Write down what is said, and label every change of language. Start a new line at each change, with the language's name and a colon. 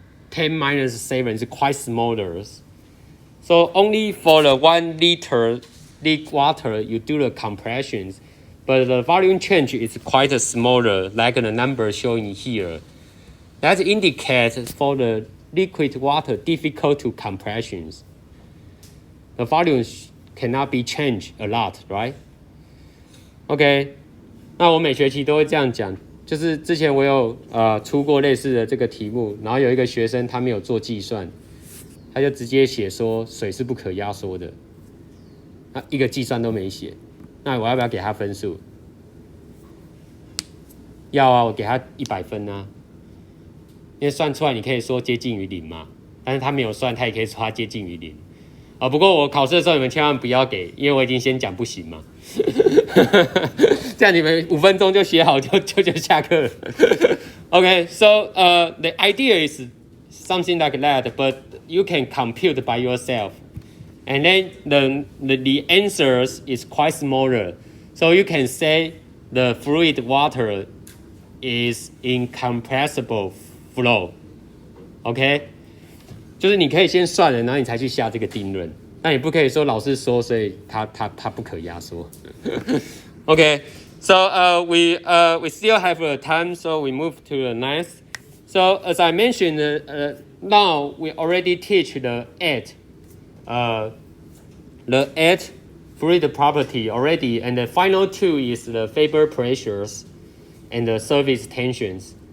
English: 10 minus 7 is quite smaller. So only for the 1 liter water, you do the compressions, but the volume change is quite smaller, like the number showing here. That indicates for the liquid water difficult to compressions. The volumes cannot be changed a lot, right?
Chinese: OK， 那我每学期都会这样讲，就是之前我有出过类似的这个题目，然后有一个学生他没有做计算，他就直接写说水是不可压缩的，那一个计算都没写，那我要不要给他分数？要啊，我给他100分啊，因为算出来你可以说接近于0嘛，但是他没有算，他也可以说他接近于0。不过我考试的时候你们千万不要给，因为我已经先讲不行嘛。这样你们5分钟就写好就下课了。
English: Okay, so the idea is something like that, but you can compute by yourself, and then the answers is quite smaller. So you can say the fluid water is incompressible flow. Okay.
Chinese: 就是你可以先算了，然后你才去下这个定论。那你不可以说老师说，所以它不可压缩。
English: Okay, so we still have time, so we move to the next. So as I mentioned, now we already teach the 8 fluid property already, and the final 2 is the vapor pressures and the surface tensions.